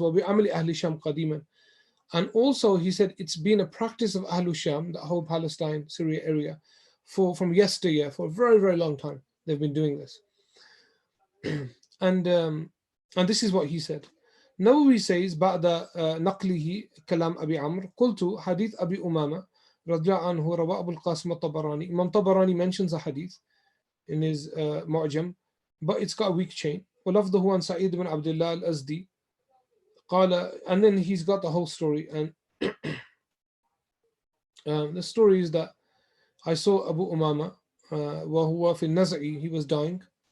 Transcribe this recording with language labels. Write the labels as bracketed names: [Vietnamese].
[Arabic] وَبِعَمَلِ أَهْلِ الشَّامِ قَدِيمًا, [English] and also he said it's been a practice of Ahlul Sham, the whole Palestine, Syria area, from yesteryear, for a very, very long time. They've been doing this. And this is what he said. Nawawi says, [Arabic] بعد نقله كلام أبي عمرو قلت حديث أبي أمامة رضي الله عنه رواه أبو القاسم الطبراني. [English] Imam Tabarani mentions a hadith in his Mu'jam, but it's got a weak chain. [Arabic] ولفظه عن سعيد بن عبد الله الأزدي [English] And then he's got the whole story. And the story is that I saw Abu Umama [Arabic] وهو في النزع, [English] he was dying.